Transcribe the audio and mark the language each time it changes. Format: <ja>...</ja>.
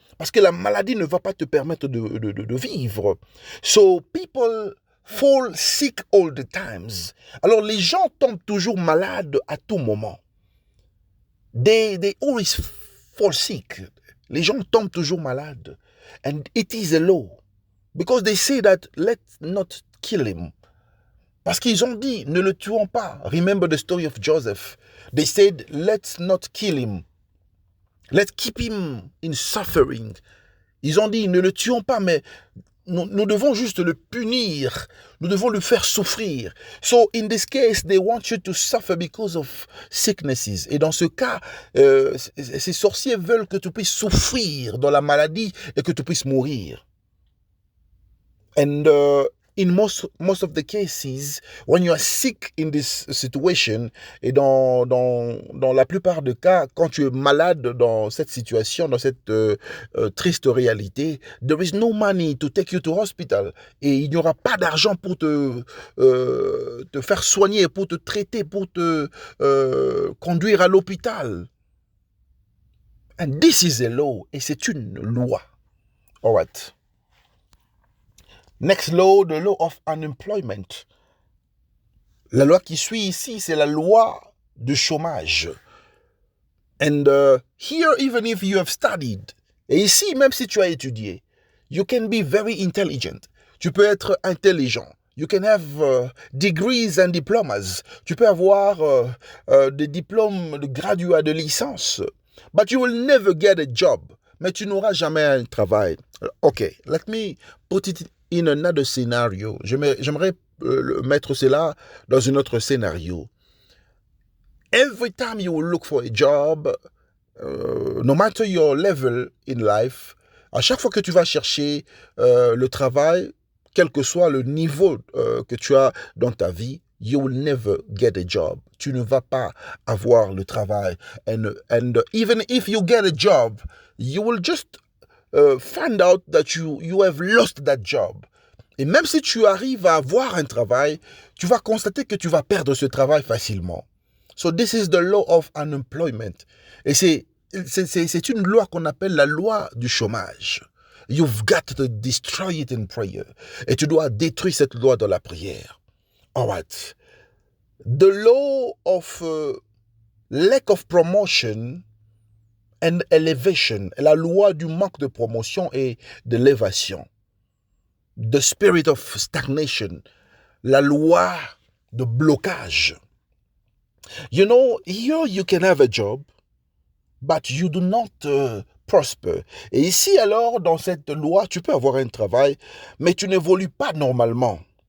<fr>Parce que la maladie ne va pas te permettre de vivre.</fr> <en>So people fall sick all the times.</en> <fr>Alors les gens tombent toujours malades à tout moment.</fr> <en>They always fall sick.</en> <fr>Les gens tombent toujours malades.</fr> <en>And it is a law. Because they say that let's not kill him.</en> <fr>Parce qu'ils ont dit, ne le tuons pas.</fr> <en>Remember the story of Joseph. They said, let's not kill him. Let's keep him in suffering.</en> <fr>Ils ont dit, ne le tuons pas, mais nous devons juste le punir. Nous devons le faire souffrir.</fr> <en>So, in this case, they want you to suffer because of sicknesses.</en> <fr>Et dans ce cas, ces sorciers veulent que tu puisses souffrir dans la maladie et que tu puisses mourir.</fr> <en>And in most of the cases, when you are sick in this situation,</en> <fr>et dans la plupart des cas, quand tu es malade dans cette situation, dans cette triste réalité,</fr> <en>there is no money to take you to hospital.</en> <fr>Et il n'y aura pas d'argent pour te faire soigner, pour te traiter, pour te conduire à l'hôpital.</fr> <en>And this is a law.</en> <fr>Et c'est une loi.</fr> <en>All right. Next law, the law of unemployment.</en> <fr>La loi qui suit ici, c'est la loi du chômage.</fr> <en>And here, even if you have studied,</en> <fr>et ici, même si tu as étudié,</fr> <en>you can be very intelligent.</en> <fr>Tu peux être intelligent.</fr> <en>You can have degrees and diplomas.</en> <fr>Tu peux avoir des diplômes de graduat, de licence.</fr> <en>But you will never get a job.</en> <fr>Mais tu n'auras jamais un travail.</fr> <en>Okay, let me put it in another scenario.</en> <fr>J'aimerais mettre cela dans un autre scénario.</fr> <en>Every time you will look for a job, no matter your level in life,</en> <fr>à chaque fois que tu vas chercher le travail, quel que soit le niveau que tu as dans ta vie,</fr> <en>you will never get a job.</en> <fr>Tu ne vas pas avoir le travail.</fr> <en>And even if you get a job, you will just find out that you have lost that job.</en> <fr>Et même si tu arrives à avoir un travail, tu vas constater que tu vas perdre ce travail facilement.</fr> <en>So this is the law of unemployment.</en> <fr>Et c'est une loi qu'on appelle la loi du chômage.</fr> <en>You've got to destroy it in prayer.</en> <fr>Et tu dois détruire cette loi dans la prière.</fr> <en>All right. The law of lack of promotion and elevation.</en> <fr>La loi du manque de promotion et d'élévation.</fr> <en>The spirit of stagnation.</en> <fr>La loi de blocage.</fr> <en>You know, here you can have a job, but you do not prosper.</en> <fr>Et ici, alors, dans cette loi, tu peux avoir un travail, mais tu n'évolues pas normalement.</fr>